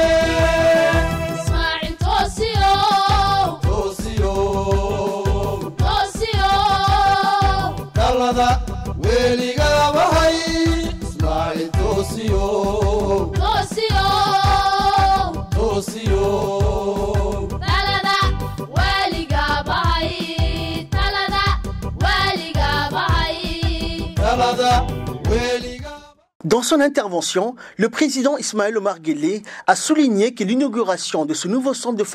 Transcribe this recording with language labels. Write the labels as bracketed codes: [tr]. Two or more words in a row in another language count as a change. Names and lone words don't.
[so] Ismaa'il toosiyo toosiyo toosiyo talada weliga bahay Ismaa'il toosiyo toosiyo toosiyo [fr] Dans son intervention, le président Ismaël Omar Guelleh a souligné que l'inauguration de ce nouveau centre de